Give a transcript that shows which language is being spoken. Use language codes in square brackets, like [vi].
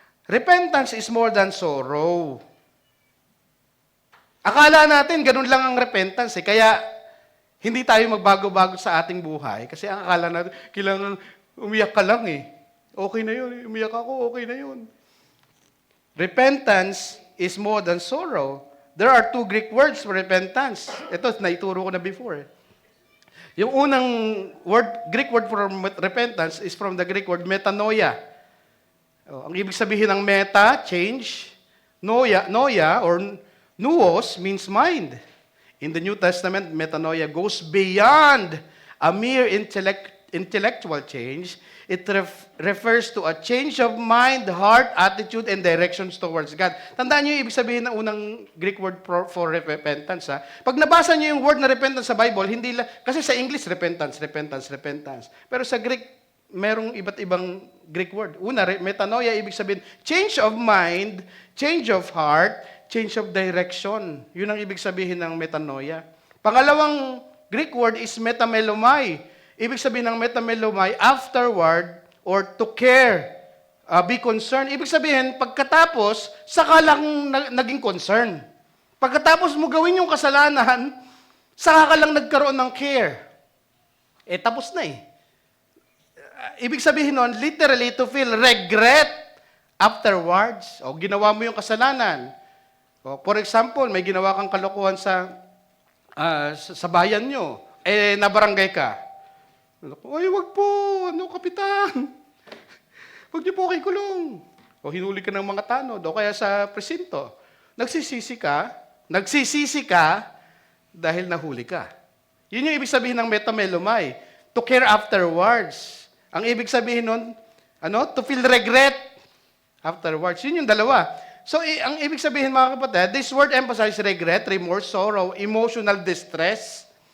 [en] Repentance is more than sorrow. [tl] Akala natin ganun lang ang repentance eh. Kaya hindi tayo magbago-bago sa ating buhay kasi ang akala natin, kailangan umiyak ka lang eh. Okay na yun. Umiyak ako, okay na yun. [en] Repentance is more than sorrow. There are 2 Greek words for repentance. [tl] Ito, naituro ko na [en] before. [tl] Yung unang [en] Greek word for repentance is from the Greek word metanoia. [tl] Ang ibig sabihin ng meta, change. [en] Noia or nuos means mind. In the New Testament, metanoia goes beyond a mere intellectual change. It refers to a change of mind, heart, attitude, and directions towards God. [tl] Tandaan niyo yung ibig sabihin ng unang Greek word for repentance. Ha? Pag nabasa niyo yung word na repentance sa Bible, hindi lang, kasi sa English, repentance. Pero sa Greek, merong iba't ibang Greek word. [en] Una, metanoia, [tl] ibig sabihin, [en] change of mind, change of heart, change of direction. [tl] Yun ang ibig sabihin ng metanoia. [en] Pangalawang Greek word is metamelomai. [tl] Ibig sabihin ng metamelomai, [en] afterward or to care, be concerned. [tl] Ibig sabihin, pagkatapos, saka lang naging concern. Pagkatapos mo gawin yung kasalanan, saka ka lang nagkaroon ng care. Tapos na eh. Ibig sabihin nun, [en] literally, to feel regret afterwards. [tl] O, ginawa mo yung kasalanan. [en] For example, [tl] may ginawa kang kalokohan sa sa bayan nyo, nabarangay ka. Ay, wag po, kapitan. Wag niyo po kay kulong. O hinuli ka ng mga tanod, o kaya sa presinto. Nagsisisi ka dahil nahuli ka. Yun yung ibig sabihin ng metamelomai, [en] to care afterwards. [tl] Ang ibig sabihin nun, [en] to feel regret afterwards. [tl] Yun yung dalawa. [en] So, [tl] ang ibig sabihin mga kapatid, [en] this word emphasizes regret, remorse, sorrow, emotional distress.